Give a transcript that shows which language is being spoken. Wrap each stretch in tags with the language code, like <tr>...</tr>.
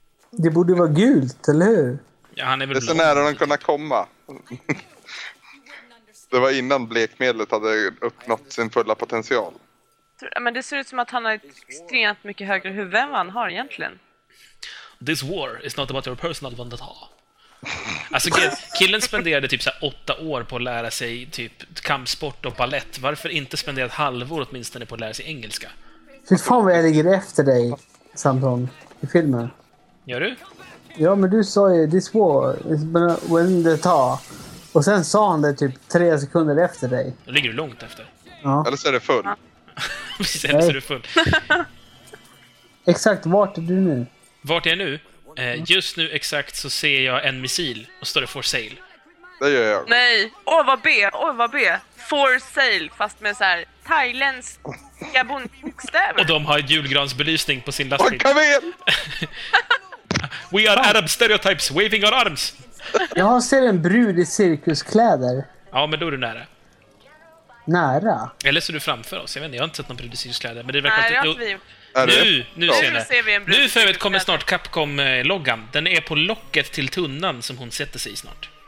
<sv>Det borde vara gult, eller hur? Ja, han är väl det är så nära han kunde komma. Det var innan blekmedlet hade uppnått sin fulla potential. Men det ser ut som att han har ett extremt mycket högre huvud än vad han har egentligen.</sv> <en>This war is not about your personal vendetta.</en> <sv>Alltså killen spenderade typ så här 8 år på att lära sig typ kampsport och ballett. Varför inte spendera ett halvår åtminstone på att lära sig engelska? Fy fan vad jag ligger efter dig, Samson, i filmen. Gör du? Ja, men du sa ju</sv> <en>this war is about when they ta.</en> <sv>Och sen sa han det typ 3 sekunder efter dig. Då ligger du långt efter. Ja. Eller så är det full. Precis, eller så är du full. Exakt, vart är du nu? Vart är jag nu? Just nu exakt så ser jag en missil och står det</sv> <en>for sale.</en> <sv>Det gör jag. Nej, åh vad B.</sv> <en>For sale,</en> <sv>fast med så här thailändska bokstäver. Och de har julgransbelysning på sin lastbil. Kom igen!</sv> <en>We are Arab stereotypes, waving our arms.</en> <sv>Jag ser en brud i cirkuskläder. Ja, men då är du nära. Nära? Eller så är du framför oss, jag vet inte, jag har inte sett någon brud i cirkuskläder. Men det verkar nej, att... det har vi... Nu ser vi en brud. Nu för övrigt kommer snart Capcom-loggan. Den är på locket till tunnan som hon sätter sig i snart.</sv>